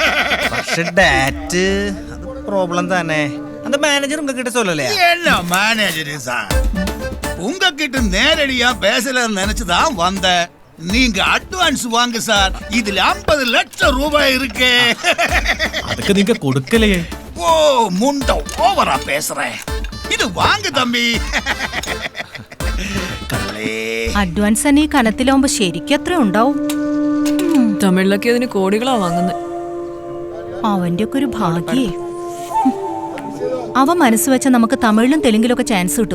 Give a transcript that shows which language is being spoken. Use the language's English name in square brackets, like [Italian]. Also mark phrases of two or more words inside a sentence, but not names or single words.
[Tamil] ப்ராப்ளம் தானே. அந்த மேனேஜர் உங்ககிட்ட சொல்லலையா? என்ன மேனேஜர் சார், உங்ககிட்ட நேரடியா பேசலன்னு நினைச்சுதான் வந்தேன். நீங்க அட்வான்ஸ் வாங்க சார். இதுல 50 லட்சம் ரூபாய் இருக்கு. அதுக்கு நீங்க கொடுக்கலையே. ஓ, முண்ட ஓவரா பேசுறேன். [Malayalam] ഇത് വാങ്ങ് തമ്പി. അഡ്വാൻസ് തന്നെ ഈ കനത്തിലാവുമ്പോ ശരിക്കും എത്ര ഉണ്ടാവും? തമിഴിലൊക്കെ അതിന് കോടികളാ വാങ്ങുന്നത്. അവന്റെ ഒക്കെ ഒരു ഭാഗ്യേ. അവ മനസ്സ് വെച്ച നമുക്ക് തമിഴിലും തെലുങ്കിലൊക്കെ ചാൻസ് കിട്ടും.